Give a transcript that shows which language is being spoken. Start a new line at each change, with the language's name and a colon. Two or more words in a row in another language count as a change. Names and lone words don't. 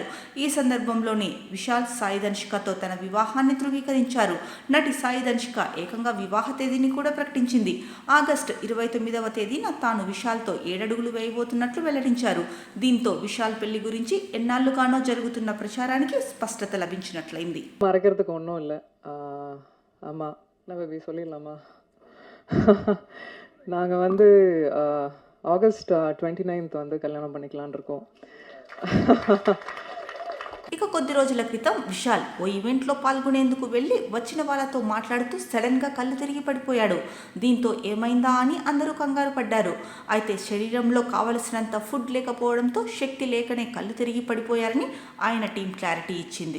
Telugu: ఈ సందర్భంలోనే విశాల్ సాయి ధనుషికతో తన వివాహాన్ని ధృవీకరించారు. నటి సాయి ధనుషిక ఏకంగా వివాహ తేదీని కూడా ప్రకటించింది. ఆగస్టు 29వ తేదీన తాను విశాల్తో 7 అడుగులు వేయబోతున్నట్లు వెల్లడించారు. దీంతో విశాల్ పెళ్లి గురించి ఎన్నాళ్లుగానో జరుగుతున్న ప్రచారానికి స్పష్టత లభించినట్లయింది.
Tamil: மறைக்கிறதுக்கு ஒன்றும் இல்லை. ஆமாம், நம்ம இப்படி சொல்லிடலாமா? நாங்கள் ஆகஸ்ட் 29 கல்யாணம் பண்ணிக்கலான் இருக்கோம்.
Telugu: ఇక కొద్ది రోజుల క్రితం విశాల్ ఓ ఈవెంట్లో పాల్గొనేందుకు వెళ్లి వచ్చిన వాళ్ళతో మాట్లాడుతూ సడన్ గా కళ్ళు తిరిగి పడిపోయాడు. దీంతో ఏమైందా అని అందరూ కంగారు పడ్డారు. అయితే శరీరంలో కావలసినంత ఫుడ్ లేకపోవడంతో శక్తి లేకనే కళ్ళు తిరిగి పడిపోయారని ఆయన
English: team clarity
Telugu: ఇచ్చింది.